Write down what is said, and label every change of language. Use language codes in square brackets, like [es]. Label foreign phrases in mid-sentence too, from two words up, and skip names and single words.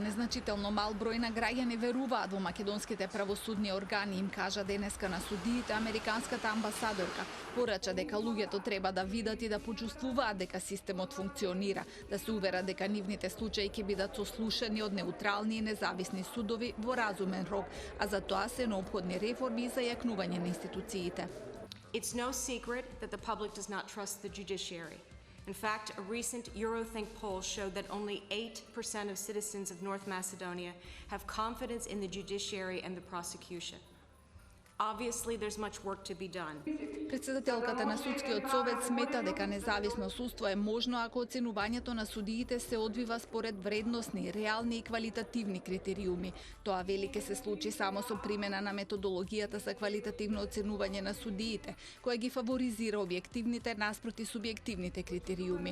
[mk] Незначително мал број на граѓани веруваат во македонските правосудни органи, им кажа денеска на судиите американската амбасадорка. Порача дека луѓето треба да видат и да почувствуваат дека системот функционира, да се уверат дека нивните случаи ќе бидат сослушани од неутрални и независни судови во разумен рок, а за тоа се неопходни реформи и зајакнување на институциите. [en] It's no secret that the public does not trust the judiciary. In fact, a recent Eurothink poll showed that only 8% of citizens of North Macedonia have confidence in the judiciary and the prosecution. Obviously, there's much work to be done. [mk] Председателката на Судскиот совет смета дека независно судство е можно ако оценувањето на судиите се одвива според вредносни, реални и квалитативни критериуми. Тоа вели ке се случи само со примена на методологијата за квалитативно оценување на судиите, која ги фаворизира објективните наспроти субјективните критериуми.